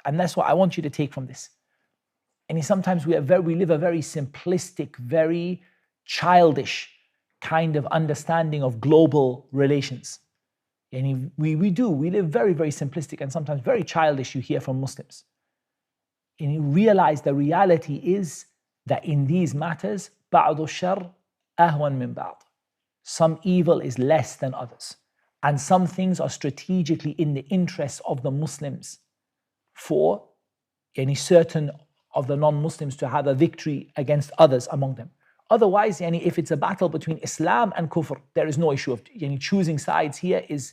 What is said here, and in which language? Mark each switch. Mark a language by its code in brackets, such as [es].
[en] And that's what I want you to take from this. And sometimes we live a very simplistic, very childish kind of understanding of global relations. And we live very, very simplistic and sometimes very childish, you hear from Muslims. And you realize the reality is that in these matters, [ar] بَعْضُ الشَّرِّ أَهْوَنْ مِنْ بَعْضٍ. [en] Some evil is less than others. And some things are strategically in the interests of the Muslims for any certain of the non-Muslims to have a victory against others among them. Otherwise, if it's a battle between Islam and Kufr, there is no issue of choosing sides here.